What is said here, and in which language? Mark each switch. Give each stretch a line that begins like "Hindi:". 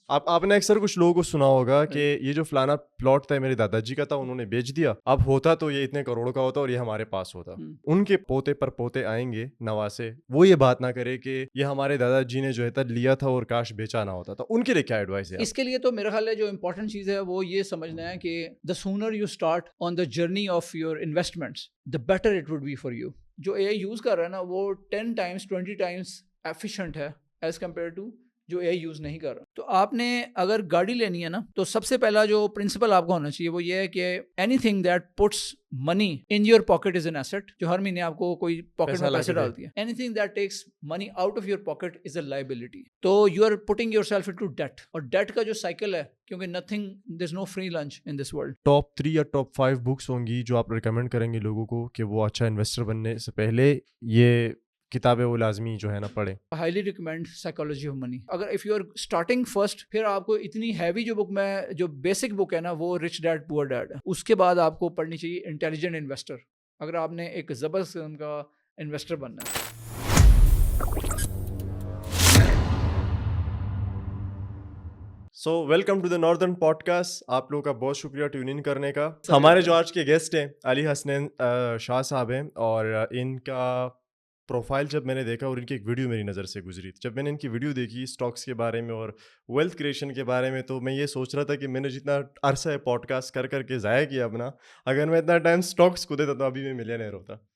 Urdu: آپ نے اکثر کچھ لوگوں کو سنا ہوگا کہ یہ جو فلانا پلاٹ تھا میرے دادا جی کا تھا, انہوں نے بیچ دیا, اب ہوتا تو یہ اتنے کروڑوں کا ہوتا اور یہ ہمارے پاس ہوتا. ان کے پوتے پر پوتے آئیں گے نواسے, وہ یہ بات نہ کرے کہ یہ ہمارے دادا جی نے جو ہے لیا تھا اور کاش بیچا نہ ہوتا. تو ان کے لیے کیا ایڈوائس ہے؟ اس کے لیے تو میرا خیال ہے جو امپورٹنٹ چیز ہے وہ یہ سمجھنا ہے کہ
English: the sooner you start on the journey of your investments, the better it would be for you.
Urdu: جو اے آئی یوز کر رہا ہے نا وہ
English: 10 times 20 times efficient
Urdu: ہے
English: as compare to
Urdu: جو اے آئی یوز نہیں کر رہا. تو آپ نے اگر گاڑی لینی ہے نا تو سب سے پہلا جو پرنسپل آپ کو ہونا چاہیے وہ یہ ہے کہ
English: Anything that puts money in your pocket is an asset.
Urdu: جو ہر مہینے آپ کو کوئی پاکٹ میں پیسے ڈالتی ہے.
English: Anything that takes money out of your pocket is a liability. تو you are putting yourself into debt,
Urdu: اور ڈیٹ کا جو سائیکل ہے, کیونکہ
English: Nothing there is no free lunch in this world.
Urdu: Top 3 یا top 5 books ہوں گی جو آپ ریکمینڈ کریں گے لوگوں کو کہ وہ اچھا انویسٹر بننے سے پہلے یہ کتابیں وہ لازمی جو ہے نا پڑھیں؟
English: Highly recommend psychology of money.
Urdu: اگر
English: if you are starting first,
Urdu: پھر آپ کو اتنی ہیوی جو بک میں جو بیسک بک ہے نا وہ رچ ڈیڈ پور ڈیڈ ہے. اس کے بعد آپ کو پڑھنی چاہیے انٹیلیجنٹ انویسٹر, اگر آپ نے ایک زبردست قسم کا انویسٹر بننا ہے.
English: So welcome to the northern podcast.
Urdu: آپ لوگوں کا بہت شکریہ ٹیون ان کرنے کا. ہمارے جو آج کے گیسٹ ہیں علی حسنین شاہ صاحب ہیں, اور ان کا پروفائل جب میں نے دیکھا اور ان کی ایک ویڈیو میری نظر سے گزری, جب میں نے ان کی ویڈیو دیکھی اسٹاکس کے بارے میں اور ویلتھ کریشن کے بارے میں, تو میں یہ سوچ رہا تھا کہ میں نے جتنا عرصہ ہے پوڈ کاسٹ کر کے ضائع کیا اپنا, اگر میں اتنا ٹائم اسٹاکس کو دیتا تو ابھی میں ملینئر ہوتا.